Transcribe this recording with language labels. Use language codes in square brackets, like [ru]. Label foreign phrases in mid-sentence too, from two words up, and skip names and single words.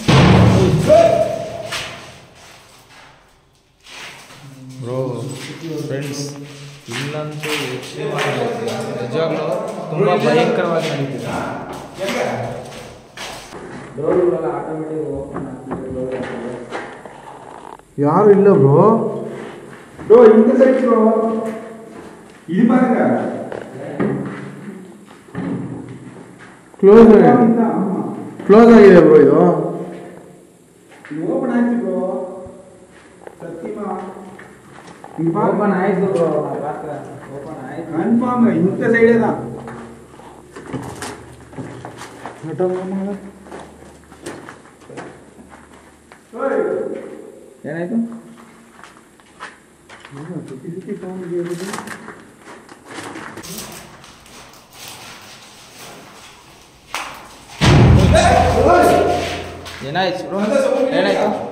[kn] ಬ್ರೋ ಫ್ರೆಂಡ್ಸ್ ಇಲ್ಲಂತೂ ನಿಜವಾಗ್ಲೂ ತುಂಬ ಭಯಂಕರವಾಗಿ ನಡೀತಿದೆ. ಡೋರ್ಗಳೆಲ್ಲ ಆಟೋಮೆಟಿಕ್ ಓಪನ್ ಆಗ್ತಿದೆ. ಯಾರು ಇಲ್ಲ ಬ್ರೋ. [ta] ಬ್ರೋ இந்த சைடு ப்ரோ இது பாருங்க [kn] ಕ್ಲೋಸ್ ಆಗಿದೆ ಬ್ರೋ. ಇದು ಓಪನ್ ಆಯ್ತು ಬ್ರೋ. ಸತ್ಯಮಾ ಓಪನ್ ಆಯ್ತು ಬ್ರೋ. ಓಪನ್ ಆಯ್ತು ಕನ್ಫರ್ಮ್. [ta] இந்த சைடே தான். [kn] ಏನಾಯ್ತು? ಏನಾಯ್ತು ಬ್ರೋ? ಏನಾಯ್ತು?